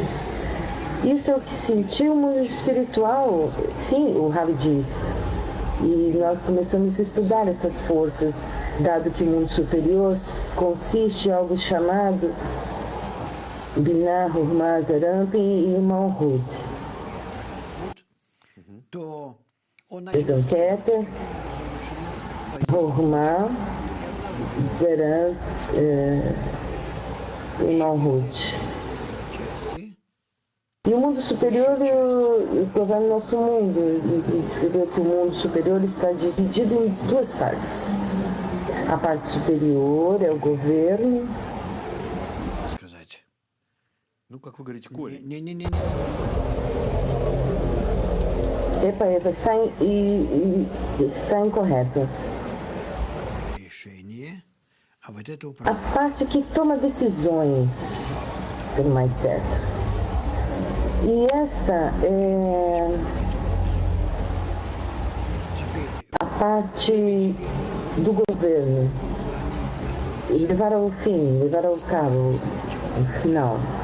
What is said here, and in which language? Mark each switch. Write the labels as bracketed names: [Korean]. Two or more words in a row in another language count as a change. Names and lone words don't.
[Portuguese] Isso é o que sentiu o mundo espiritual, sim, o Rav diz. E nós começamos a estudar essas forças, dado que o mundo superior consiste em algo chamado Binah, Hormá, Zeramp e Malhut. [Russian] то он [Portuguese] Perdão, Keter, Hormá, Zeran e Malhut. [Russian] части, [Portuguese] E o mundo superior governa o nosso mundo. Ele escreveu que o mundo superior está dividido em duas partes. A parte superior é o governo, [Russian] сказать. Ну, как вы говорите, корень. Не-не-не. [Portuguese] Epa, está incorreto. [Russian] Решение, а вот это [Portuguese] A [Russian] управление. [Portuguese] parte que toma decisões, sendo mais certo. E esta é a parte do governo. Levar ao fim, levar ao cabo, o final.